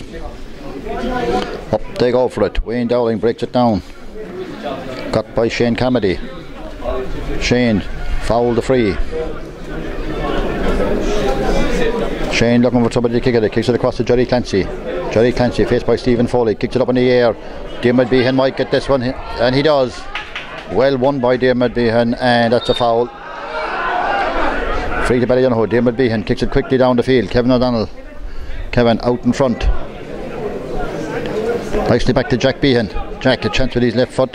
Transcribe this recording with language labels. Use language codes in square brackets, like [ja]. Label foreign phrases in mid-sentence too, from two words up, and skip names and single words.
[en] Up they go for it. Wayne Dowling breaks it down. Got by Shane Carmody. Shane fouled the free. Shane looking for somebody to kick it. Kicks it across to Jerry Clancy. Jerry Clancy faced by Stephen Foley. Kicks it up in the air. Dermot Behan might get this one, and he does. Well won by Dermot Behan, and that's a foul. Free to Ballydonoghue. Dermot Behan kicks it quickly down the field. Kevin O'Donnell. Kevin out in front. Nicely back to Jack Behan. Jack a chance with his left foot.